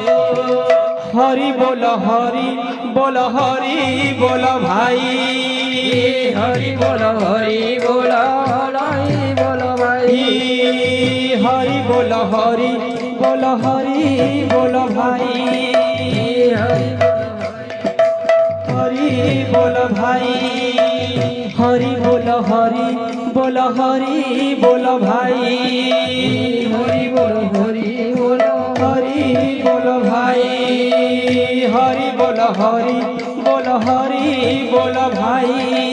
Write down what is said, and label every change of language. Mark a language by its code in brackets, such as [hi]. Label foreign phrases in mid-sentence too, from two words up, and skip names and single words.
[or] ହରି ବୋଲ ହରି ବୋଲ ହରି ବୋଲ ଭାଇ ହରି ବୋଲ ହରି ବୋଲ ହରି ବୋଲ ଭାଇ ହରି ବୋଲ ହରି ବୋଲ ହରି ବୋଲ ଭାଇ [bn] হরি বল ভাই হরি বল হরি বল হরি বল ভাই হরি বল হরি বল হরি বল ভাই হরি বল হরি বল হরি বল ভাই